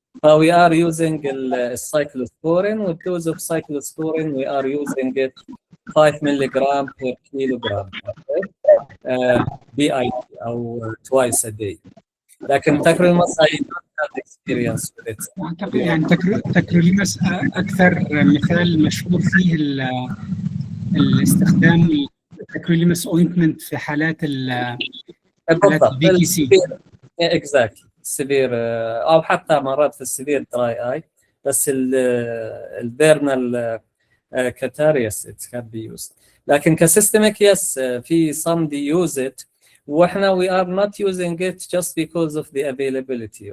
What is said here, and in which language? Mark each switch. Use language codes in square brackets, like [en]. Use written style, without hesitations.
[en] We are using الcyclosporine, with dose of cyclosporine we are using it 5 milligram per kilogram, okay? BID [ar] أو [en] twice a day. [ar] لكن [en] tacrolimus I don't have experience with it. [ar] أعتقد يعني تكروليمس أكثر مثال مشهور فيه الاستخدام التكروليمس اوينتمنت في حالات البي تي سي. [en] exactly severe [ar] أو حتى مرات في [en] السيفير dry eye، [ar] بس [en] البيرنال catarrhs it can be used. [ar] لكن [en] كسيستميك yes [ar] في [en] some they use it، [ar] واحنا [en] we are not using it just because of the availability.